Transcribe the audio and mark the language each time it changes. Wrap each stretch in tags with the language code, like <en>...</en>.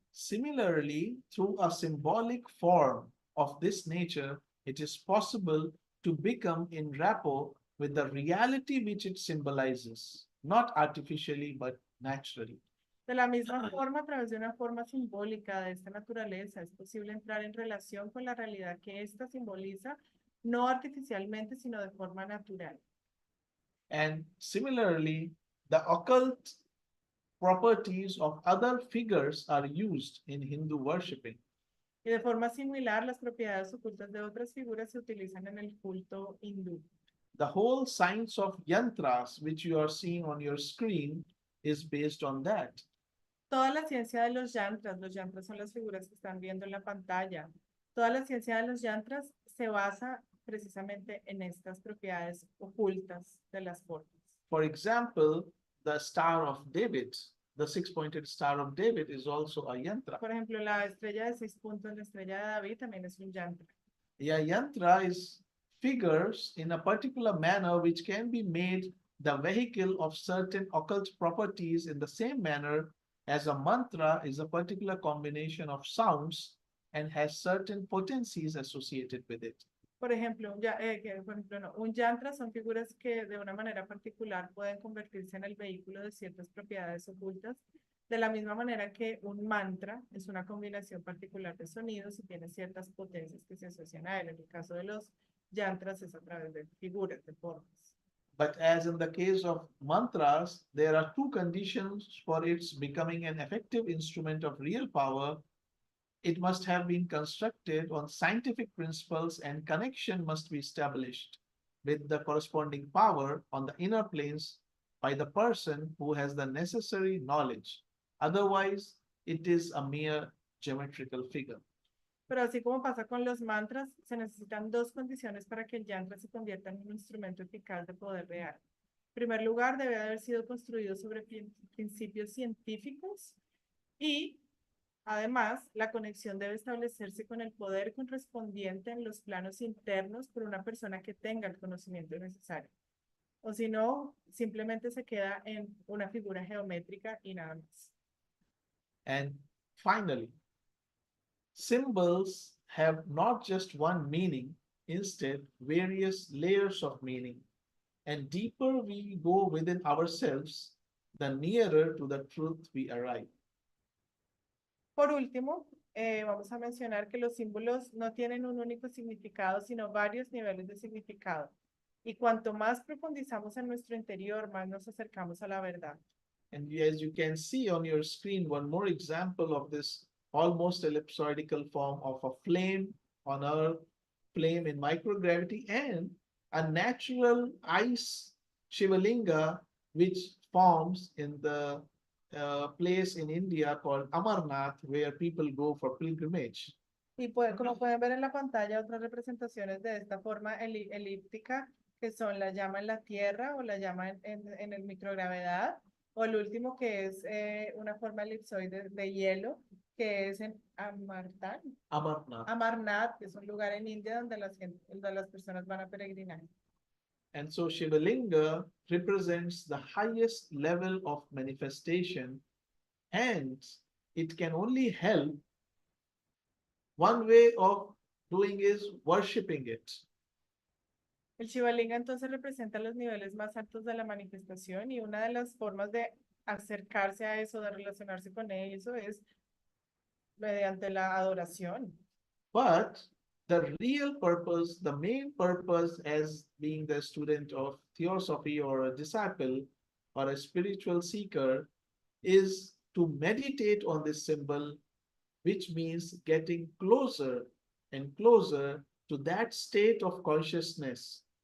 <en>Similarly, through a symbolic form of this nature, it is possible to become in rapport with the reality which it symbolizes, not artificially but naturally.</en> <es>De la misma forma, a través de una forma simbólica de esta naturaleza, es posible entrar en relación con la realidad que ésta simboliza, no artificialmente, sino de forma natural.</es> <en>And similarly, the occult properties of other figures are used in Hindu worshipping.</en> <es>Y de forma similar, las propiedades ocultas de otras figuras se utilizan en el culto hindú.</es> <en>The whole science of yantras, which you are seeing on your screen, is based on that.</en> <es>Toda la ciencia de los yantras son las figuras que están viendo en la pantalla. Toda la ciencia de los yantras se basa precisamente en estas propiedades ocultas de las formas.</es> <en>For example, the Star of David, the six-pointed Star of David is also a yantra.</en> <es>Por ejemplo, la estrella de 6 puntos, la estrella de David, también es un yantra.</es> <en>A yantra is figures in a particular manner which can be made the vehicle of certain occult properties in the same manner as a mantra is a particular combination of sounds and has certain potencies associated with it.</en> <es>Por ejemplo, un yantra son figuras que de una manera particular pueden convertirse en el vehículo de ciertas propiedades ocultas, de la misma manera que un mantra es una combinación particular de sonidos y tiene ciertas potencias que se asocian a él. En el caso de los yantras es a través de figuras, de formas.</es> <en>But as in the case of mantras, there are two conditions for its becoming an effective instrument of real power. it must have been constructed on scientific principles and connection must be established with the corresponding power on the inner planes by the person who has the necessary knowledge. Otherwise, it is a mere geometrical figure.</en> <es>Pero así como pasa con los mantras, se necesitan dos condiciones para que el yantra se convierta en un instrumento eficaz de poder real. En primer lugar, debe haber sido construido sobre principios científicos y, además, la conexión debe establecerse con el poder correspondiente en los planos internos por una persona que tenga el conocimiento necesario. O si no, simplemente se queda en una figura geométrica y nada más.</es> <en>And finally, symbols have not just one meaning, instead, various layers of meaning. And deeper we go within ourselves, the nearer to the truth we arrive.</en> <es>Por último, vamos a mencionar que los símbolos no tienen un único significado, sino varios niveles de significado. Y cuanto más profundizamos en nuestro interior, más nos acercamos a la verdad.</es> <en>And as you can see on your screen, one more example of this almost ellipsoidal form of a flame on Earth, flame in microgravity, and a natural ice Shivalinga, which forms in the place in India called Amarnath, where people go for pilgrimage.</en> <es>Y como pueden ver en la pantalla, otras representaciones de esta forma elíptica, que son la llama en la tierra o la llama en el microgravedad, o el último que es una forma elipsoide de hielo, que es en Amarnath. Amarnath, que es un lugar en India donde las personas van a peregrinar.</es> <en>And so Shivalinga represents the highest level of manifestation, and it can only help. One way of doing is worshipping it.</en> <es>El Shivalinga entonces representa los niveles más altos de la manifestación y una de las formas de acercarse a eso, de relacionarse con eso, es mediante la adoración.</es> <en>But the real purpose, the main purpose as being the student of theosophy or a disciple or a spiritual seeker is to meditate on this symbol, which means getting closer and closer to that state of consciousness</en>